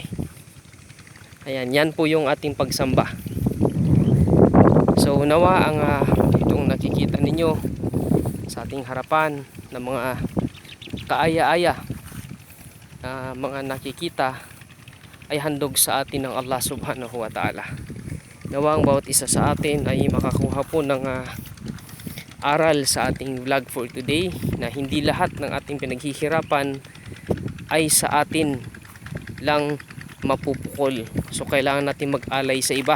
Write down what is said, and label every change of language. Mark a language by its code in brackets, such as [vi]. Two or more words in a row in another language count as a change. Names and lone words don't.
[tl] Ayan, yan po yung ating pagsamba. So nawa ang itong nakikita ninyo sa ating harapan ng mga kaaya-aya na mga nakikita ay handog sa atin ng Allah [ar] سبحانه وتعالى. [tl] Nawa ang bawat isa sa atin ay makakuha po ng aral sa ating [en] vlog for today, [tl] na hindi lahat ng ating pinaghihirapan ay sa atin lang mapupukol. So kailangan natin mag-alay sa iba.